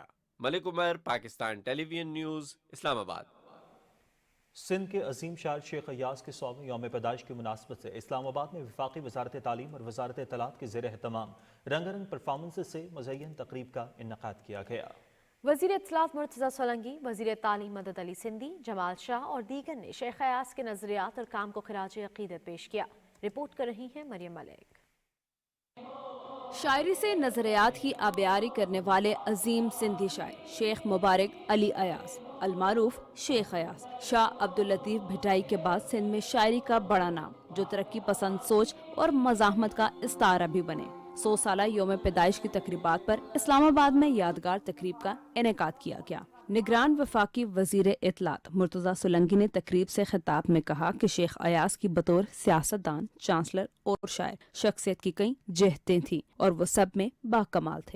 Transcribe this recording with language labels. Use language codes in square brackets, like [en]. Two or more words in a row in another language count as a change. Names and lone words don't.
[ur] ملک عمر، پاکستان ٹیلی ویژن نیوز، اسلام آباد. سندھ کے عظیم شاعر شیخ ایاز کے 100ویں یوم پیدائش کی مناسبت سے اسلام آباد میں وفاقی وزارت تعلیم اور وزارت اطلاعات کے زیر اہتمام رنگا رنگ پرفارمنسز سے مزین تقریب کا انعقاد کیا گیا. وزیر اطلاعات مرتضیٰ سولنگی، وزیر تعلیم مدد علی سندھی، جمال شاہ اور دیگر نے شیخ ایاز کے نظریات اور کام کو خراج عقیدت پیش کیا. رپورٹ کر رہی ہیں مریم ملک. شاعری سے نظریات کی آبیاری کرنے والے عظیم سندھی شاعر شیخ مبارک علی ایاز المعروف شیخ ایاز شاہ عبداللطیف بھٹائی کے بعد سندھ میں شاعری کا بڑا نام، جو ترقی پسند سوچ اور مزاحمت کا استعارہ بھی بنے. 100 سالہ یوم پیدائش کی تقریبات پر اسلام آباد میں یادگار تقریب کا انعقاد کیا گیا. نگران وفاقی وزیر اطلاعات مرتضیٰ سولنگی نے تقریب سے خطاب میں کہا کہ شیخ ایاز کی بطور سیاستدان، چانسلر اور شاعر شخصیت کی کئی جہتیں تھیں اور وہ سب میں باکمال تھے.